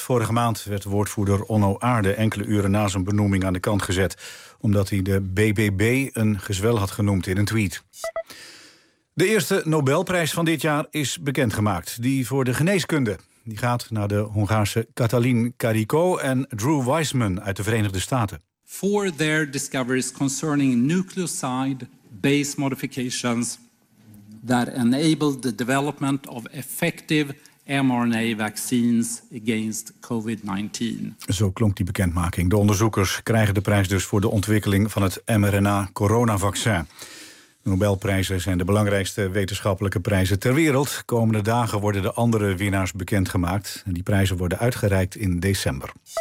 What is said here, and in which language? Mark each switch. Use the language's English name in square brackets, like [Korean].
[Dutch] Vorige maand werd woordvoerder Onno Aarde enkele uren na zijn benoeming aan de kant gezet, omdat hij de BBB een gezwel had genoemd in een tweet. De eerste Nobelprijs van dit jaar is bekendgemaakt. Die voor de geneeskunde. Die gaat naar de Hongaarse Katalin Karikó en Drew Weissman uit de Verenigde Staten. [English] For their discoveries concerning nucleoside base modifications that enabled the development of effective mRNA vaccines against COVID-19. [Dutch] Zo klonk die bekendmaking. De onderzoekers krijgen de prijs dus voor de ontwikkeling van het mRNA-coronavaccin. De Nobelprijzen zijn de belangrijkste wetenschappelijke prijzen ter wereld. Komende dagen worden de andere winnaars bekendgemaakt. En die prijzen worden uitgereikt in december.